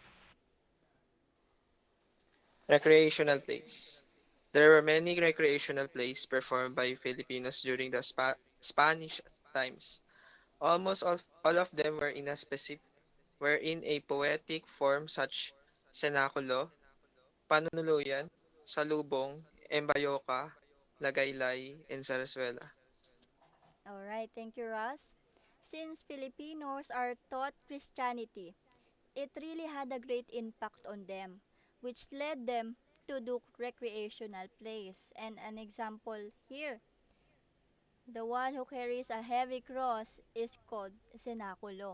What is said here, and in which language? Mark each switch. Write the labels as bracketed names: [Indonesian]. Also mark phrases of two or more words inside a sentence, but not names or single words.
[English] Recreational plays. There were many recreational plays performed by Filipinos during the Spanish times. Almost all of them were in a poetic form such senaculo, panunuluyan, salubong, embayoka, lagaylay, and zarzuela. All right, thank you, Raz. Since Filipinos are taught Christianity, it really had a great impact on them, which led them to do recreational plays. And an example here, the one who carries a heavy cross is called Cenaculo.